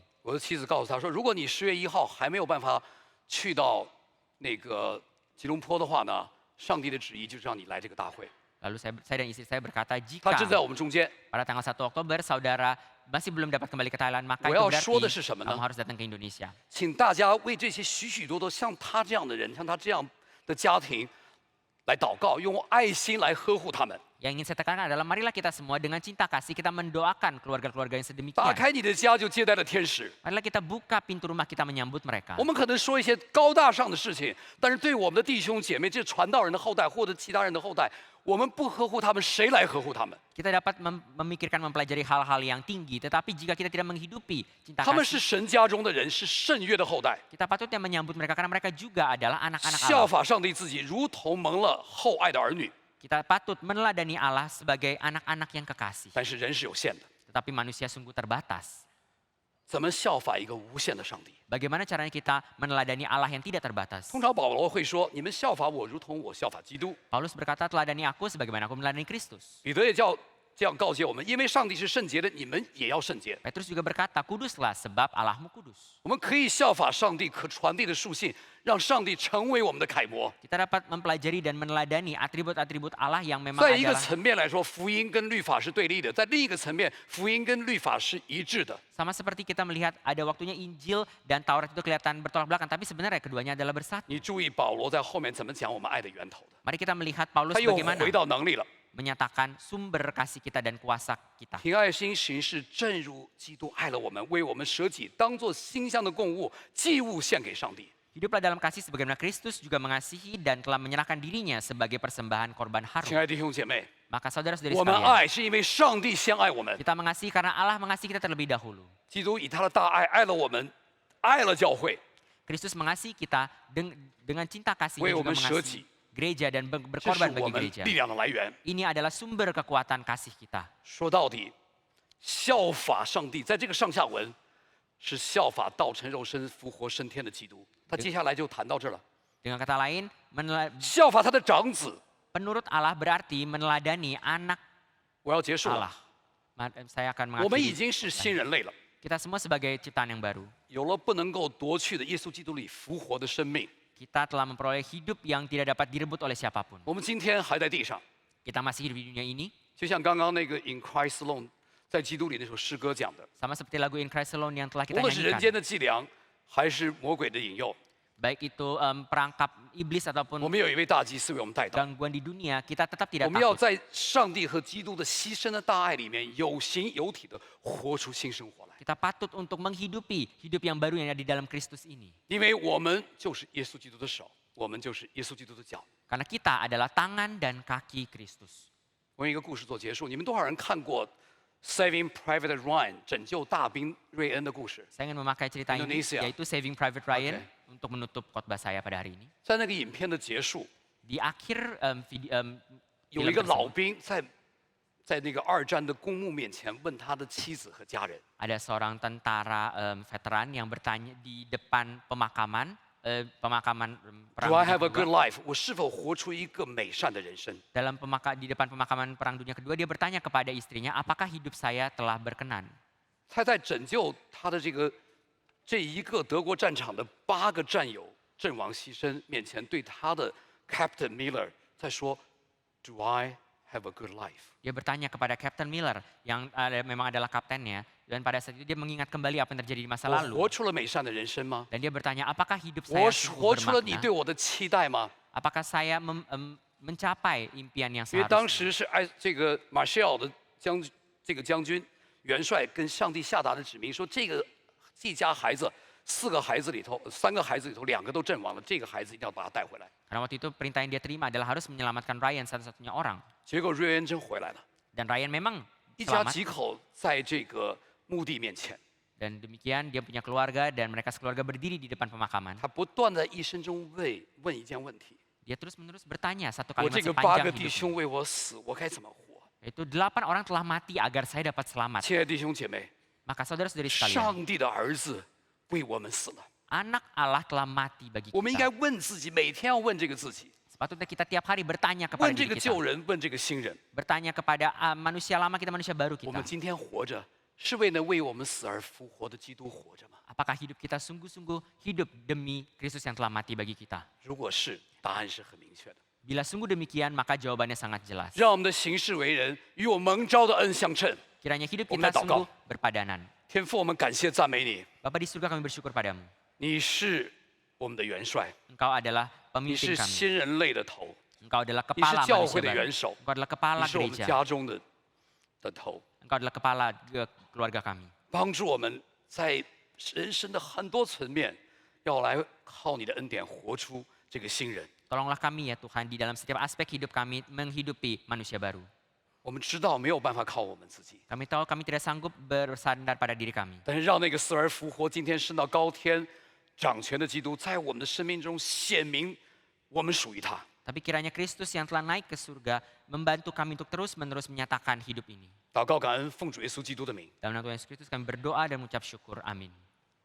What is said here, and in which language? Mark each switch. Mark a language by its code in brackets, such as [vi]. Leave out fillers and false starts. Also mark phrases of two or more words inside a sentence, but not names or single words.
[zh] 我的妻子告诉他说，如果你10月1号还没有办法去到那个吉隆坡的话呢，上帝的旨意就是让你来这个大会。 [id] Lalu saya dan istri saya berkata, [zh] 他 [id] jika [zh] 正在我们中间。 [id] pada tanggal 1 Oktober saudara masih belum dapat kembali ke Thailand, maka [zh] 我 [id] itu [zh] 要 [id] berarti [zh] 说的是什么呢？ [id] kamu harus datang ke Indonesia. [zh] 请大家为这些许许多多像他这样的人，像他这样的家庭来祷告，用爱心来呵护他们。 [id] Yang ingin saya tekankan adalah marilah kita semua dengan cinta kasih kita mendoakan keluarga-keluarga yang [zh] 打 [id] sedemikian. [zh] 开你的家，就接待了天使。 [id] Marilah kita buka pintu rumah kita menyambut mereka. [zh] 我们可能说一些高大上的事情，但是对我们的弟兄姐妹，这传道人的后代或者其他人的后代，我们不呵护他们，谁来呵护他们？ [id] Kita dapat memikirkan, mempelajari hal-hal yang tinggi, tetapi jika kita tidak menghidupi cinta [zh] 他们是 [id] kasih, [zh] 神家中的人，是圣约的后代， [id] kita patutnya menyambut mereka karena mereka juga adalah anak-anak [zh] 效 [id] Allah. [zh] 法上帝自己，如同蒙了厚爱的儿女。 [id] Kita patut meneladani Allah sebagai anak-anak yang kekasih. [zh] 但是人是有限的， [id] Tetapi manusia sungguh terbatas. [zh] 怎么效法一个无限的上帝？ [id] Bagaimana caranya kita meneladani Allah yang tidak terbatas? [zh] 通常保罗会说：“你们效法我，如同我效法基督。” [id] Paulus berkata, teladani aku sebagaimana aku meneladani Kristus. [zh] 彼得也这样告诫我们：因为上帝是圣洁的，你们也要圣洁。 [id] Petrus juga berkata, kuduslah sebab Allahmu kudus. [zh] 我们可以效法上帝可传递的属性，让上帝成为我们的楷模。 [id] Kita dapat mempelajari dan meneladani atribut-atribut Allah yang memang [zh] 在一个 [id] adalah [zh] 层面来说，福音跟律法是对立的；在另一个层面，福音跟律法是一致的。 [id] sama seperti kita melihat ada waktunya Injil dan Taurat itu kelihatan bertolak belakang, tapi sebenarnya keduanya adalah bersatu. [zh] 你注意保罗在后面怎么讲我们爱的源头的？ [id] Mari kita melihat Paulus [zh] 他又 [id] bagaimana [zh] 回到能力了。 [id] menyatakan sumber kasih kita dan kuasa kita. [zh] 凭爱心行事，正如基督爱了我们，为我们舍己，当作馨香的供物、祭物献给上帝。 [id] Hiduplah dalam kasih sebagaimana Kristus juga mengasihi dan telah menyerahkan dirinya sebagai persembahan korban [zh] 亲 [id] harum. [zh] 爱的弟兄姐妹， [id] Maka saudara-saudari [zh] 我们 [id] sekalian, [zh] 爱是因为上帝先爱我们。 [id] kita mengasihi karena Allah mengasihi kita terlebih dahulu. [zh] 基督以他的大爱爱了我们，爱了教会， [id] Kristus mengasihi kita dengan cinta kasih [zh] 为我 [id] juga [zh] 们舍己 [id] mengasihi，gereja dan [zh] 这是 [id] berkorban [zh] 我 [id] bagi [zh] 们 [id] gereja. [zh] 力量的来源。 [id] Ini adalah sumber kekuatan kasih kita. [zh] 说到底，效法上帝，在这个上下文是效法道成肉身、复活升天的基督。他接下来就谈到这儿了， [id] Dengan kata lain, [zh] 效法他的长子。 [id] penurut Allah berarti meneladani anak [zh] 我要结束了， [id] Allah. Saya akan [zh] 我们已 [id] mengakhiri. [zh] 经是新人类了， [id] Kita semua sebagai ciptaan yang baru. [zh] 有了不能够夺去的耶稣基督里复活的生命。 [id] Kita telah memperoleh hidup yang tidak dapat direbut oleh siapapun. [zh] 我们今天还在地上， [id] Kita masih hidup di dunia ini, [zh] 就像刚刚那个 In Christ Alone 在基督里那首诗歌讲的， [id] sama seperti lagu In Christ Alone yang telah [zh] 无 [id] kita [zh] 论是人间 [id] nyanyikan. [zh] 的伎俩，还是魔鬼的引诱， [id] Baik itu perangkap iblis [zh] 我 [id] ataupun [zh] 们有一位大祭司为我们带导。 [id] gangguan di dunia, kita tetap [zh] 我 [id] tidak [zh] 们要 [id] takut. [zh] 在上帝和基督的牺牲的大爱里面，有形有体的活出新生活来， [id] Kita patut untuk menghidupi hidup yang baru yang ada di dalam Kristus ini. [zh] 因为我们就是耶稣基督的手，我们就是耶稣基督的脚。 [id] Karena kita adalah tangan dan kaki Kristus. [zh] 我用一个故事做结束，你们多少人看过《Saving Private Ryan》拯救大兵瑞恩的故事？ [id] Saya ingin memakai cerita ini, Indonesia. yaitu Saving Private Ryan, Oke. untuk menutup khotbah saya pada hari ini. [zh] 在那个影片的结束， [id] Di akhir film [zh] 有一个 [id] tersebut, [zh] 老兵在那个二战的公墓面前问他的妻子和家人， [id] ada seorang tentara veteran yang bertanya di depan pemakaman perang [en] ：“Do I [id] dunia [en] have a good [id] kedua. [en] life？ [zh] 我是否活出一个美善的人生？” [id] Di depan pemakaman perang dunia kedua, dia bertanya kepada istrinya, apakah hidup saya telah berkenan? [zh] 他在拯救他的这一个德国战场的8个战友阵亡牺牲面前，对他的 Captain Miller 在说 ： [en] “Do I have a good life？” [id] Dia bertanya kepada Captain Miller yang memang adalah kaptennya, dan pada saat itu dia mengingat kembali apa yang terjadi di masa [zh] 我 [id] lalu. [zh] 活出了美善的人生吗？ [id] Dan dia bertanya, apakah hidup [zh] 我 [id] saya sungguh [zh] 活出了你 [id] bermakna? [zh] 对我的期待吗？ [id] Apakah saya mencapai impian yang [zh] 因为当 [id] seharusnya? [zh] 时是这个马歇尔的将军元帅跟上帝下达的指明说，这家孩子3个孩子里头，2个都阵亡了，这个孩子一定要把他带回来。 [id] Karena waktu itu perintah yang dia terima adalah harus menyelamatkan Ryan satu-satunya orang. [zh] 结果瑞恩真回来了， [id] Dan Ryan memang [zh] 一家 [id] selamat. [zh] 几口在这个墓地面前， [id] Dan demikian dia punya keluarga dan mereka sekeluarga berdiri di depan pemakaman. [zh] 他不断在一生中问一件问题： [id] Dia terus-menerus bertanya satu [zh] 我 [id] kalimat [zh] 这个8 [id] sepanjang [zh] 个弟 [id] hidupnya. [zh] 兄为我死，我该怎么活？ [id] Yaitu 8 orang telah mati agar saya dapat selamat. [zh] 亲爱的弟兄姐妹， [id] Maka saudara-saudari sekalian, [zh] 上帝的儿子为我们死了， [id] anak Allah telah mati bagi [zh] 我们应该 [id] kita. [zh] 问自己，每天要问这个自己， [id] Sepatutnya kita tiap hari bertanya kepada [zh] 问这 [id] diri [zh] 个 [id] kita. [zh] 旧人，问这个新人。 [id] Bertanya kepada manusia lama kita, manusia baru [zh] 我们 [id] kita. [zh] 今天活着，是为了为我们死而复活的基督活着吗？ [id] Apakah hidup kita sungguh-sungguh hidup demi Kristus yang telah mati bagi kita? [zh] 如果是，答案是很明确的。 [id] Bila sungguh demikian, maka jawabannya sangat jelas. [zh] 让我们的行事为人与我蒙召的恩相称。 [id] Kiranya hidup Om, kita kita sungguh [zh] 祷告。 [id] berpadanan. [zh] 天父，我们感谢赞美你， [id] Bapa di surga, kami bersyukur padamu. [zh] 你是我们的元帅， [id] Engkau adalah [zh] 你 [id] pemimpin [zh] 是 [id] kami. [zh] 新人类的头， [id] Engkau adalah [zh] 你是 [id] kepala [zh] 教 [id] manusia [zh] 会的 [id] baru. [zh] 元首， [id] Engkau adalah [zh] 你 [id] kepala [zh] 是我们 [id] gereja. [zh] 家中的头， [id] Engkau adalah kepala keluarga kami. [zh] 帮助我们在人生的很多层面，要来靠你的恩典活出这个新人。 [id] Tolonglah kami ya Tuhan di dalam setiap aspek hidup kami menghidupi manusia baru. [zh] 我们知道没有办法靠我们自己， [id] Kami tahu kami tidak sanggup bersandar pada diri kami. [zh] 但是让那个死而复活、今天升到高天、掌权的基督，在我们的生命中显明我们属于他。 [id] Tapi kiranya Kristus yang telah naik ke surga membantu kami untuk terus-menerus menyatakan hidup ini. [zh] 祷告感恩，奉主耶稣基督的名。 [id] Dalam nama Tuhan Yesus Kristus kami berdoa dan mengucap syukur. Amin.